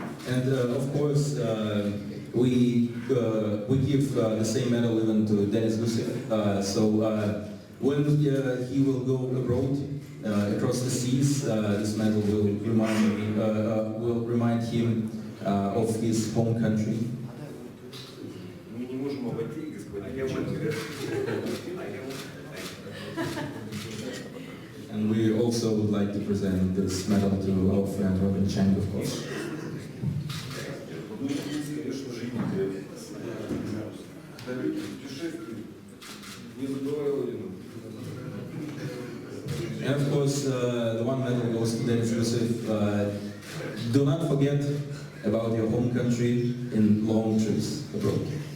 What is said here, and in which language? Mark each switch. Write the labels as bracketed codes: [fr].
[en] And of course, we give the same medal even to Denis Gusev. So when he will go abroad across the seas, this medal will remind him of his home country. [ru] Мы не можем обойти, господин. [en] And we also would like to present this medal to our friend Robin Chang, of course. [ru] Ну, конечно же, далекие путешествия, не забывай родину. [en] And of course, the one medal goes to Denis Gusev. Do not forget about your home country in long trips abroad.